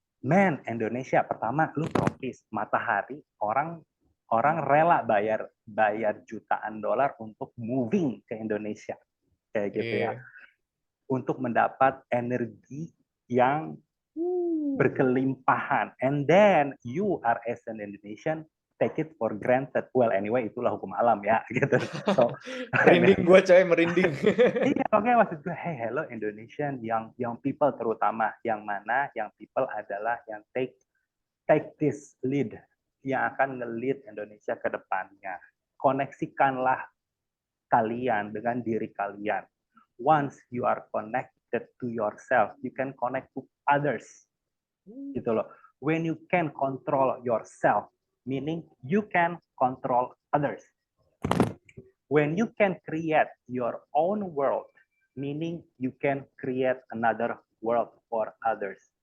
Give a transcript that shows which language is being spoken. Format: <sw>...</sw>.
<id>Man, Indonesia pertama, lu tropis, matahari, orang orang rela bayar bayar jutaan dolar untuk moving ke Indonesia, kayak gitu ya, Iya. untuk mendapat energi yang berkelimpahan.</id> <en>And then you are as an Indonesian take it for granted. Well, anyway,</en> <id>itulah hukum alam ya, gitu. So, Merinding gue coy, merinding. iya, oke, maksud gue, hey, hello Indonesian, young people terutama, yang mana young people adalah yang</id> <en>take this lead,</en> <id>yang akan nge-lead Indonesia ke depannya. Koneksikanlah kalian dengan diri kalian.</id> <en>Once you are connected to yourself, you can connect to others.</en> <id>Gitu loh.</id> <en>When you can control yourself, meaning you can control others. When you can create your own world, meaning you can create another world for others.</en>